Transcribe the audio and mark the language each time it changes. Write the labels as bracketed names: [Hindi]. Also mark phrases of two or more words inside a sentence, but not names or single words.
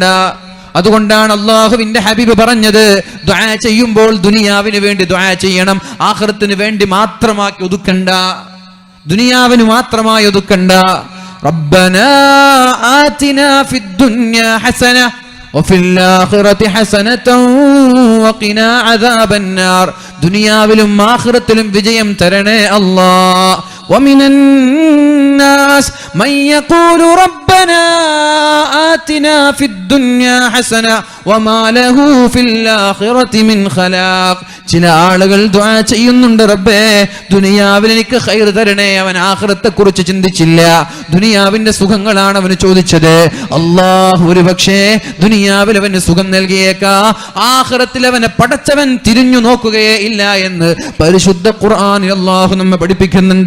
[Malayalam] അതുകൊണ്ടാണ് അള്ളാഹുവിന്റെ ഹബീബ് പറഞ്ഞത്, ദുആ ചെയ്യുമ്പോൾ ദുനിയാവിന് വേണ്ടി ദുആ ചെയ്യണം, ആഖിറത്തിന് വേണ്ടി മാത്രമാക്കി ഒതുക്കണ്ട, ദുനിയാവിന് മാത്രമായി ഒതുക്കണ്ട. [Arabic] ربنا آتنا في الدنيا حسنة وفي الآخرة حسنة وقنا عذاب النار. [Malayalam] ദുനിയാവിലും ആഖിറത്തിലും വിജയം തരണേ അല്ലാഹ്. [Arabic] ومن الناس من يقول ربنا آتنا في الدنيا حسنة وما له في الآخرة من خلاق. [Malayalam] ചില ആളുകൾ ദുആ ചെയ്യുന്നുണ്ട്, റബ്ബേ ദുനിയാവിൽ എനിക്ക് ഖൈർ തരണേ. അവൻ ആഖിറത്തെ കുറിച്ച് ചിന്തിച്ചില്ല, ദുനിയാവിന്റെ സുഖങ്ങളാണ് അവന് ചോദിച്ചത്. അല്ലാഹു ഒരുപക്ഷേ ദുനിയാവിൽ അവന് സുഖം നൽകിയേക്കാ, ആഖിറത്തിൽ അവനെ പടച്ചവൻ തിരിഞ്ഞു നോക്കുകയേ ഇല്ല എന്ന് പരിശുദ്ധ ഖുർആനിൽ അല്ലാഹു നമ്മെ പഠിപ്പിക്കുന്നുണ്ട്.